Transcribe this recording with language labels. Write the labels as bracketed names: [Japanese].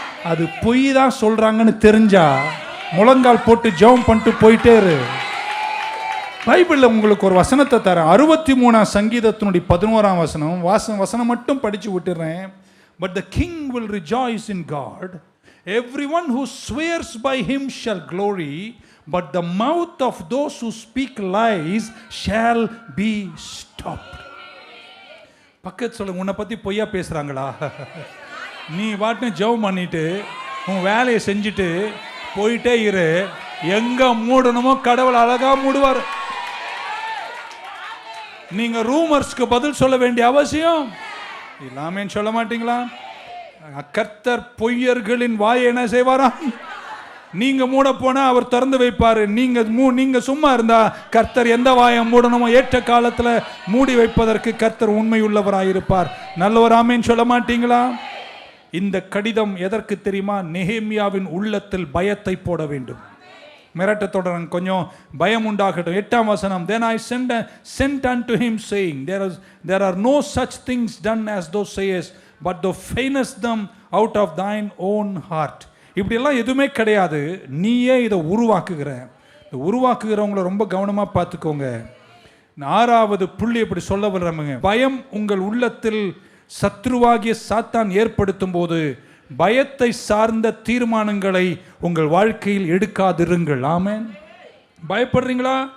[Tamil] அது பொய் தான் சொல்கிறாங்கன்னு தெரிஞ்சா முழங்கால் போட்டு ஜெபம் பண்ணிட்டு போயிட்டே இரு. பைபிளில் உங்களுக்கு ஒரு வசனத்தை தரேன். 63ஆம் சங்கீதத்தினுடைய 11ஆம் வசனம் மட்டும் படித்து விட்டுறேன். [English] But the king will rejoice in God, every one who swears by him shall glory, but the mouth of those who speak lies shall be stopped. [Tamil] பக்கத்து சொல்லுங்க, உன்னை பற்றி பொய்யா பேசுகிறாங்களா? நீ வாட்டு ஜெபம் பண்ணிட்டு உன் வேலையை செஞ்சுட்டு போயிட்டே இரு. எங்கே மூடணுமோ கடவுள் அழகாக மூடுவார். நீங்கள் ரூமர்ஸ்க்கு பதில் சொல்ல வேண்டிய அவசியம் இல்லாமே சொல்ல மாட்டீங்களா? கர்த்தர் பொய்யர்களின் வாயை என்ன செய்வாரா? நீங்க மூட போனா அவர் திறந்து வைப்பாரு. நீங்க சும்மா இருந்தா கர்த்தர் எந்த வாயை மூடணுமோ ஏற்ற காலத்துல மூடி வைப்பதற்கு கர்த்தர் உண்மை உள்ளவராயிருப்பார். நல்லவர் ஆமேன் சொல்ல மாட்டீங்களா? இந்த கடிதம் எதற்கு தெரியுமா? நெகேமியாவின் உள்ளத்தில் பயத்தை போட வேண்டும். மிரட்ட தொடரன், கொஞ்சம் பயம் உண்டாகட்டும். 8ஆம் வசனம், [English] then I sent unto him saying, there are no such things done as thou sayest, but thou feignest them out of thine own heart. [Tamil] இப்படியெல்லாம் எதுவுமே கிடையாது, நீயே இதை உருவாக்குகிற. உருவாக்குகிறவங்கள ரொம்ப கவனமாக பார்த்துக்கோங்க. 6வது புள்ளி எப்படி சொல்ல வர்றாங்க, பயம் உங்கள் உள்ளத்தில் சத்ருவாகிய சாத்தான் ஏற்படுத்தும் போது பயத்தை சார்ந்த தீர்மானங்களை உங்கள் வாழ்க்கையில் எடுக்காதிருங்கள். ஆமென். பயப்படுறீங்களா?